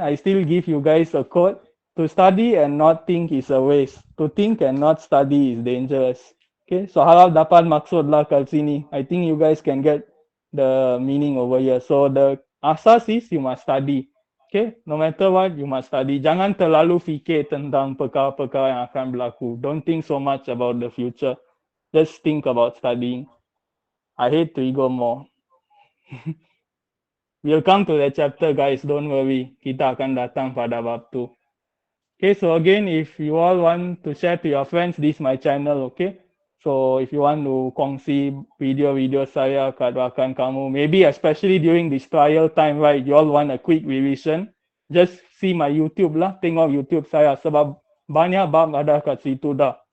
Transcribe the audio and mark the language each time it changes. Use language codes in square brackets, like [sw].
[en] I still give you guys a quote. To study and not think is a waste. To think and not study is dangerous. Okay, so [ms] harap dapat maksud lah kat sini. [en] I think you guys can get the meaning over here. So the asas is you must study. Okay, no matter what, you must study. [ms] Jangan terlalu fikir tentang perkara-perkara yang akan berlaku. [en] Don't think so much about the future. Just think about studying. I hate to ego more. We'll come to that chapter, guys. Don't worry. [ms] Kita akan datang pada bab tu. [en] Okay, so again, if you all want to share to your friends, this is my channel, okay? So if you want to [ms] kongsi video-video saya kat rakan kamu, [en] maybe especially during this trial time, right? You all want a quick revision, just see my YouTube lah, [ms] tengok YouTube saya sebab banyak bab ada kat situ dah.